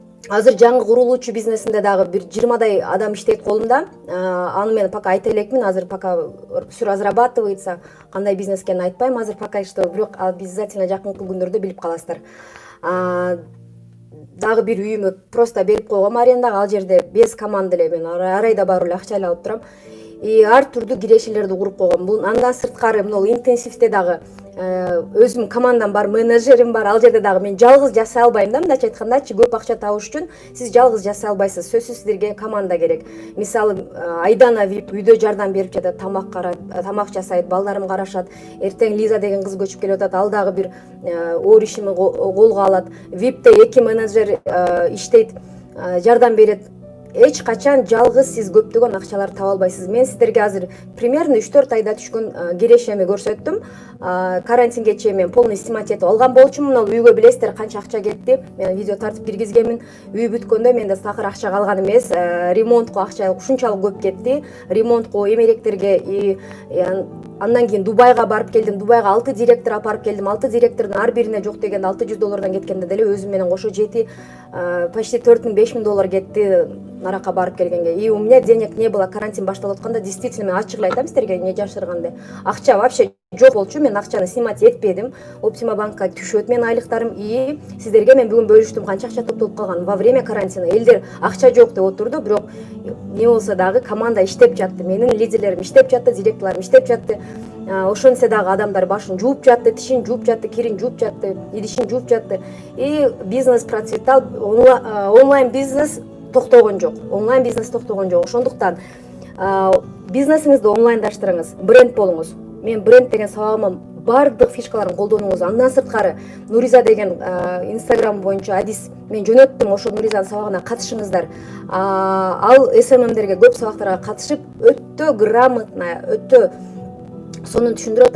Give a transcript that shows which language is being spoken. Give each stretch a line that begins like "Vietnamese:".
Kyrgyz: Азыр жаңы курулуучу бизнесимде дагы бир 20 адам иштейт колумда. Аны мен пока айта элекмин. Азыр
Russian: пока все разрабатывается.
Kyrgyz: Кандай бизнес экенин айтпайм азыр пока что, бирок обязательно жакынкы күндөрдө билип каласыздар. Дагы бир үйүмө просто берип койгом арендага. Ал жерде без команда эле мен ар айда барып эле акча алып турам. И ар түрдүү кирешелерди куруп койгом. Бул андан сырткары мына интенсивде дагы өзүм командам бар, менеджерим бар. Ал жерде дагы мен жалгыз жасай албайм да, мындайча айткандачы, көп акча табыш үчүн сиз жалгыз жасай албайсыз. Сөзсүз сиздерге команда керек. Мисалы, Айдана Вип үйдө жардам берип жатат, тамак жасайт, балдарым карашат. Эртең Лиза деген кыз көчүп келип атат, ал дагы бир оор ишими колго алат. Випте 2 менеджер иштейт, жардам берет. эч качан жалгыз сиз көптөгөн акчалар таба албайсыз. Мен сиздерге азыр примерно 3-4 айда түшкөн кирешеми көрсөттүм. Карантинге чейин мен полный снимать этип алган болчумун. Ал үйгө билесиздер канча акча кетти. Мен видео тартып киргизгенмин. Үй бүткөндө менде такыр акча калган эмес. Ремонтко акча ушунчалык көп кетти. Ремонтко, эмеректерге и андан кийин Дубайга барып келдим. Дубайга 6 директор апарып келдим. 6 директордун ар бирине жок дегенде $600 кеткенде деле өзүм менен кошо жети почти 4000-5000 доллар кетти наракка барып келгенге.
Russian: И у меня денег не было.
Kyrgyz: Карантин башталып атканда действительно мен ачык эле айтам сиздерге, не жашырганда. Акча вообще жок болчу. Мен акчаны снимать этпедим. Optima банкка түшөт менин айлыктарым. И сиздерге мен бүгүн бөлүштүм канча акча топтолуп калган.
Russian: Во время карантина
Kyrgyz: элдер акча жок деп отурду, бирок не болсо дагы команда иштеп жатты. Менин лидерлерим иштеп жатты, директорлорум иштеп жатты. Ошонсе дагы адамдар башын жууп жатты, тишин жууп жатты, кирин жууп жатты, идишин жууп жатты.
Russian: И бизнес процветал.
Kyrgyz: Онлайн бизнес токтогон жок. Онлайн бизнес токтогон жок. Ошондуктан бизнесиңизди онлайндаштырыңыз, бренд болуңуз. Мен бренд деген сабагыма бардык фишкаларын колдонуңуз. Андан сырткары Нуриза деген Instagram боюнча адис мен жөнөттүм. Ошо Нуризанын сабагына катышыңыздар. Ал SMM-дерге көп сабактарга катышып, өтө грамотно, өтө сонун түшүндүрөт.